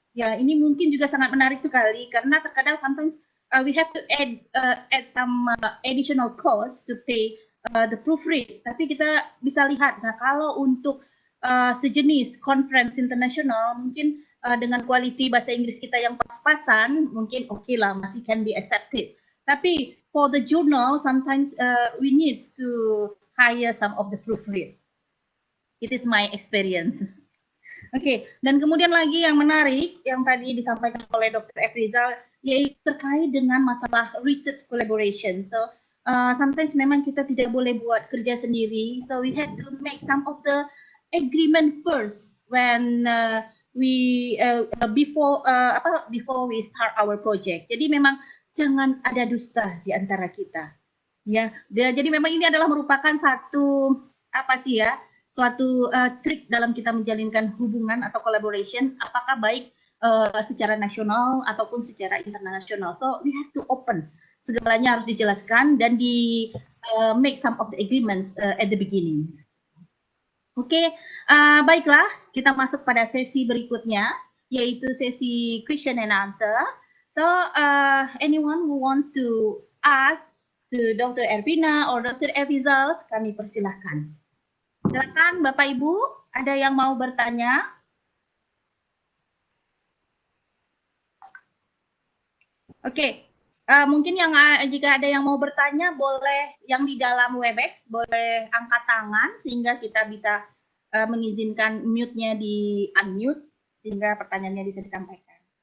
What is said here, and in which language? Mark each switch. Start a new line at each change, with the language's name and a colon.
Indonesian: Ya, ini mungkin juga sangat menarik sekali karena terkadang
English: sometimes we have to add some additional cost to pay the proofread.
Indonesian: Tapi kita bisa lihat, nah, kalau untuk sejenis conference internasional mungkin dengan quality bahasa Inggris kita yang pas-pasan mungkin oke lah, masih
English: can be accepted. Tapi for the journal sometimes we need to hire some of the proofread. It is my experience.
Indonesian: Oke, dan kemudian lagi yang menarik yang tadi disampaikan oleh Dr. Efrizal yaitu terkait dengan masalah research collaboration.
English: So sometimes
Indonesian: memang kita tidak boleh buat kerja sendiri.
English: So we have to make some of the agreement first when before we start our project.
Indonesian: Jadi memang jangan ada dusta di antara kita. Ya, jadi memang ini adalah merupakan satu suatu trik dalam kita menjalinkan hubungan atau collaboration, apakah baik secara nasional ataupun secara internasional.
English: So we have to open,
Indonesian: segalanya harus dijelaskan dan di
English: make some of the agreements at the beginning.
Indonesian: Oke, baiklah, kita masuk pada sesi berikutnya, yaitu sesi question and answer.
English: So anyone who wants to ask to Dr.
Indonesian: Ervina or Dr. Efrizal, kami persilahkan. Silakan Bapak Ibu, ada yang mau bertanya? Oke, mungkin jika ada yang mau bertanya boleh yang di dalam Webex boleh angkat tangan sehingga kita bisa mengizinkan mute-nya di unmute sehingga pertanyaannya bisa disampaikan.